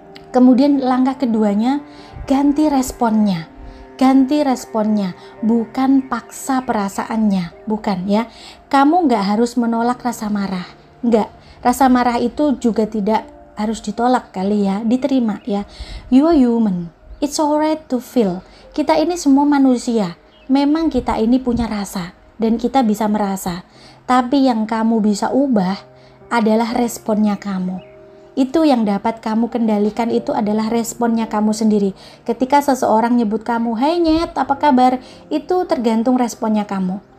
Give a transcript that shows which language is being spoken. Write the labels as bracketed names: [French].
[Indonesian] Kemudian langkah keduanya, ganti responnya. Ganti responnya, bukan paksa perasaannya, bukan ya. Kamu nggak harus menolak rasa marah, nggak. Rasa marah itu juga tidak harus ditolak kali ya, diterima ya. [English] You are human, it's alright to feel. [Indonesian] Kita ini semua manusia, memang kita ini punya rasa dan kita bisa merasa. Tapi yang kamu bisa ubah adalah responnya kamu. Itu yang dapat kamu kendalikan, itu adalah responnya kamu sendiri. Ketika seseorang nyebut kamu, "Hai Nyet, apa kabar?" Itu tergantung responnya kamu.